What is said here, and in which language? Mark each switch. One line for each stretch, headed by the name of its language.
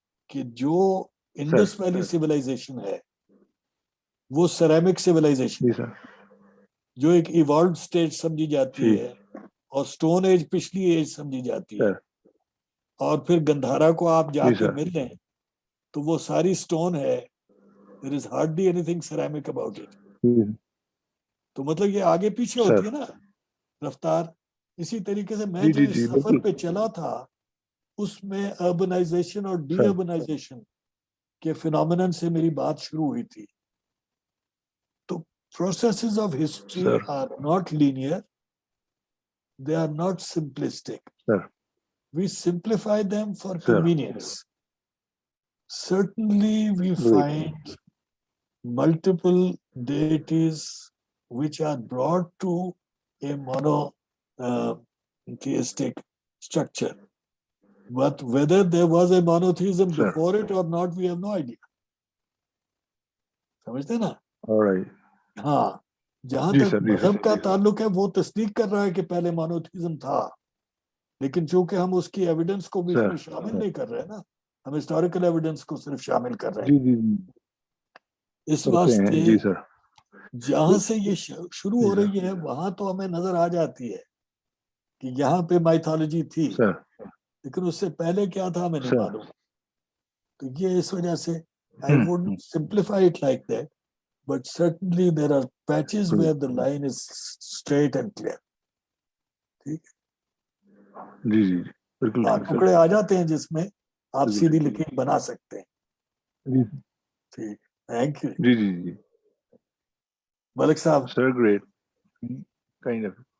Urdu: کہ جو Indus valley civilisation ہے وہ سیرامک سیولائزیشن ہے جو ایک ایوالوڈ سٹیج سمجھی جاتی ہے، اور سٹون ایج پچھلی ایج سمجھی جاتی ہے. اور پھر گندھارا کو آپ جا کے مل لیں تو وہ ساری سٹون ہے.
English: there is hardly anything ceramic about it.
Urdu: تو مطلب یہ آگے پیچھے ہوتی ہے نا رفتار. اسی طریقے سے میں جو اس سفر پہ چلا تھا اس میں اربنائزیشن اور ڈی اربنائزیشن کے فینومینن سے میری بات شروع ہوئی تھی.
English: تو processes of history are not linear, they are not simplistic. We simplify them for convenience. Certainly we find multiple deities which are brought to a monotheistic structure. But whether there was a monotheism before it or not, we have no idea.
Urdu: سمجھتے نا؟ ہاں جہاں تک مذہب کا تعلق ہے وہ تصدیق کر رہا ہے کہ پہلے مونوتھیزم تھا، لیکن چونکہ ہم اس کی ایویڈنس کو بھی اس میں شامل نہیں کر رہے نا، ہم ہسٹوریکل ایویڈنس کو صرف شامل کر رہے ہیں. اس واسطے جی سر جہاں سے یہ شروع ہو رہی ہے وہاں تو ہمیں نظر آ جاتی ہے کہ یہاں پہ مائتھالوجی تھی، لیکن اس سے پہلے کیا تھا ہمیں نہیں معلوم. تو یہ اس وجہ سے
English: I wouldn't simplify it like that, but certainly there are patches where the line is straight and clear.
Urdu: ٹھیک ہے، جی جی بالکل ٹکڑے آ جاتے ہیں جس میں آپ سیدھی لکیر بنا سکتے ہیں. ٹھیک، تھینک یو. جی جی جی ملک صاحب.
English: Sir great kind of.